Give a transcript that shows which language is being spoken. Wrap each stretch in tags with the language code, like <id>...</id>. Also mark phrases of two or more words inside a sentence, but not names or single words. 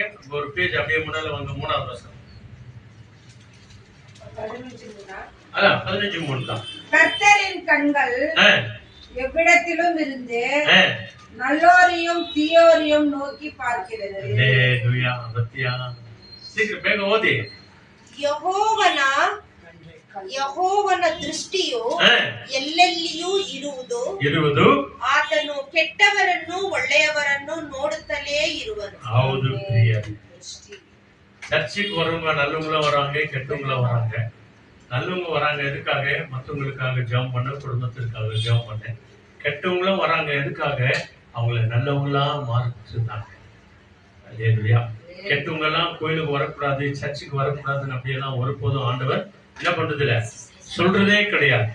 <ta>ஒரு பேஜ் அப்படியே முன்னால வாங்க. 3வது வசனம். அதான் 15 3 தான். கர்த்தரின் கண்கள் எவ்விடத்திலும் இருந்து நல்லோரையும் தீயோரையும் நோக்கி பார்க்கிறது. அல்லேலூயா. பத்தியா சீக்கிரம்</ta> <kn>ಬೇಗ ಓದಿ. ಯೆಹೋವನ ದೃಷ್ಟಿಯು ಎಲ್ಲೆಲ್ಲಿಯೂ ಇರುವುದು, ಆತನು ಕೆಟ್ಟವರನ್ನು ಒಳ್ಳೆಯವರನ್ನು ನೋಡುತ್ತಲೇ ಇರುವನು. ಹೌದು ಪ್ರಿಯರೇ,</kn> <ta>சர்ச்சுக்கு வரவங்க நல்லவங்களும் வராங்க, கெட்டவங்களும் வராங்க. நல்லவங்க வராங்க எதுக்காக? மற்றவங்களுக்காக ஜெபம் பண்ண, குடும்பத்திற்காக ஜெபம் பண்ண. கெட்டவங்களும் வராங்க எதுக்காக? அவங்கள நல்லவங்களா மாற்றுதாங்க. அல்லேலூயா. கெட்டவங்க எல்லாம் கோயிலுக்கு வரக்கூடாது, சர்ச்சுக்கு வரக்கூடாதுன்னு அப்படியெல்லாம் ஒருபோதும் ஆண்டவர் என்ன பண்றது இல்ல, சொல்றதே கிடையாது.</ta>